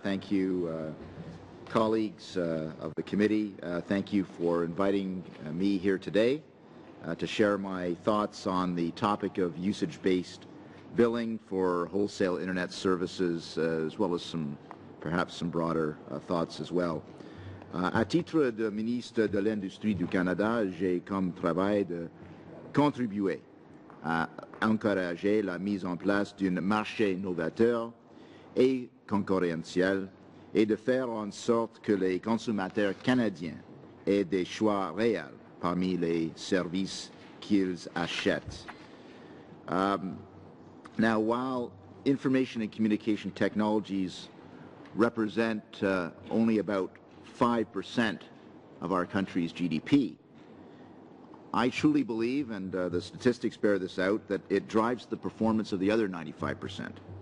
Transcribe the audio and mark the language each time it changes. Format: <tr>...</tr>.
<en>Thank you, colleagues of the committee. Thank you for inviting me here today to share my thoughts on the topic of usage-based billing for wholesale Internet services, as well as perhaps some broader thoughts as well.</en> <fr>À titre de ministre de l'Industrie du Canada, j'ai comme travail de contribuer à encourager la mise en place d'un marché novateur et concurrentiel et de faire en sorte que les consommateurs canadiens aient des choix réels parmi les services qu'ils achètent.</fr> <en>Now, while information and communication technologies represent only about 5% of our country's GDP, I truly believe, and the statistics bear this out, that it drives the performance of the other 95%.</en>